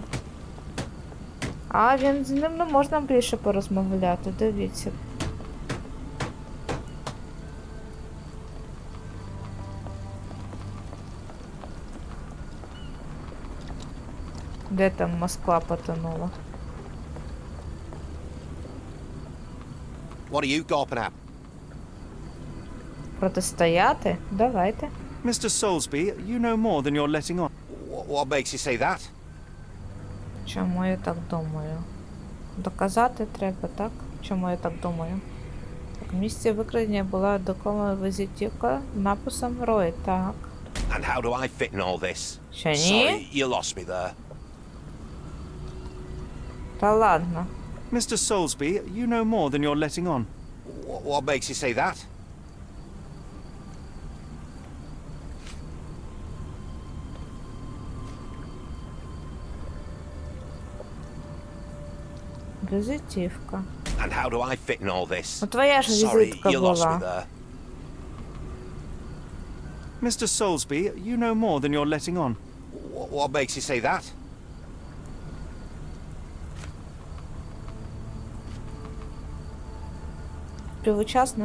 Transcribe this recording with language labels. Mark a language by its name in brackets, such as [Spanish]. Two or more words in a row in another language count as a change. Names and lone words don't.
[Ukrainian] А, він з ним не можна більше порозмовляти, дивіться. Де там Москва потонула? [English] What are you gawping at? [Ukrainian] Протистояти? Давайте. [English] Mr. Soulsby, you know more than you're letting on. What makes you say that? [Ukrainian] Чому я так думаю? Доказати треба, так? Чому я так думаю? Так, в місці викрадення була докова візитівка з написом Рой, так. [English] And how do I fit in all this? [Ukrainian] Що, ні? [English] Sorry, you lost me there. [Ukrainian] Та ладно. [English] Mr. Soulsby, you know more than you're letting on. What makes you say that? [Ukrainian] Візитівка. [English] And how do I fit in all this? [Ukrainian] Ну твоя ж [English] Sorry, [Ukrainian] візитка [English] you lost me [Ukrainian] була. [English] there. Mr. Soulsby, you know more than you're letting on. What makes you say that? [Ukrainian] Співучасник.